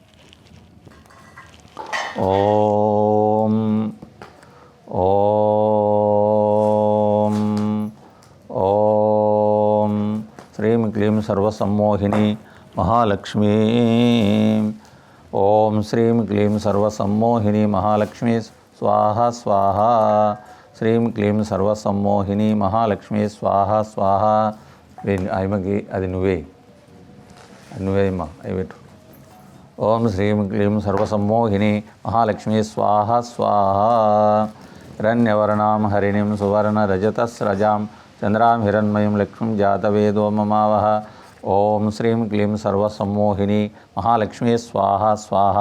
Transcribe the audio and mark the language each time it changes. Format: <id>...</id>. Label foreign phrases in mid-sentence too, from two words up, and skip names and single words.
<sa>ओम ओम ओम श्रीं क्लीं सर्वसम्मोहिनी महालक्ष्मी। ओम श्रीं क्लीं सर्वसम्मोहिनी महालक्ष्मी स्वाहा स्वाहा। श्रीं क्लीं सर्वसम्मोहिनी महालक्ष्मी स्वाहा स्वाहा।</sa> <te>आयमगी అది నువ్వే అమ్మా అవి పెట్టు।</te> <sa>ओम श्रीं क्लीं सर्वसम्मोहिनी महालक्ष्मी स्वाहा स्वाहा। हिरण्यवर्णां हरिणीं सुवर्णरजतस्रजां चन्द्रां हिरण्मयीं लक्ष्मीं जातवेदो ममावह। ओम श्रीं क्लीं सर्वसम्मोहिनी महालक्ष्मी स्वाहा स्वाहा।</sa>